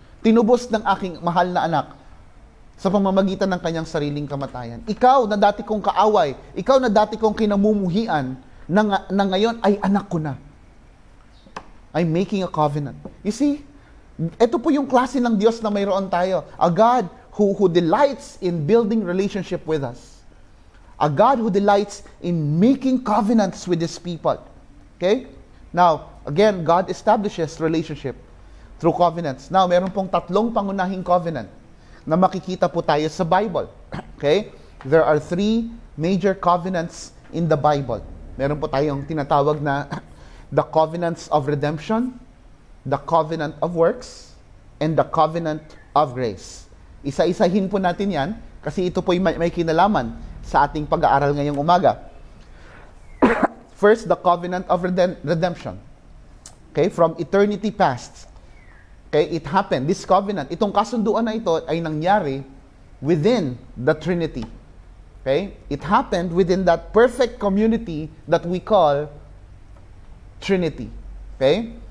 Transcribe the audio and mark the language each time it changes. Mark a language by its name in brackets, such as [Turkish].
[Filipino] Tinubos ng aking mahal na anak sa pamamagitan ng kanyang sariling kamatayan. Ikaw na dati kong kaaway, ikaw na dati kong kinamumuhian, na ngayon ay anak ko na. [English] I'm making a covenant. You see, [Filipino] ito po yung klase ng Diyos na mayroon tayo. [English] A God who delights in building relationship with us. A God who delights in making covenants with His people. Okay? Now, again, God establishes relationship through covenants. [Filipino] Now, meron pong 3 pangunahing covenant na makikita po tayo sa Bible. Okay? [English] There are 3 major covenants in the Bible. [Filipino] Meron po tayong tinatawag na [English] the covenants of redemption, the covenant of works, and the covenant of grace. [Filipino] Isa-isahin po natin yan kasi ito po may kinalaman sa ating pag-aaral ngayong umaga. [English] First, the covenant of redemption. Okay, from eternity past. Okay, it happened. This covenant, [Filipino] itong kasunduan na ito ay nangyari [English] within the Trinity. [Filipino] Okay? [English] It happened within that perfect community that we call Trinity. Okay?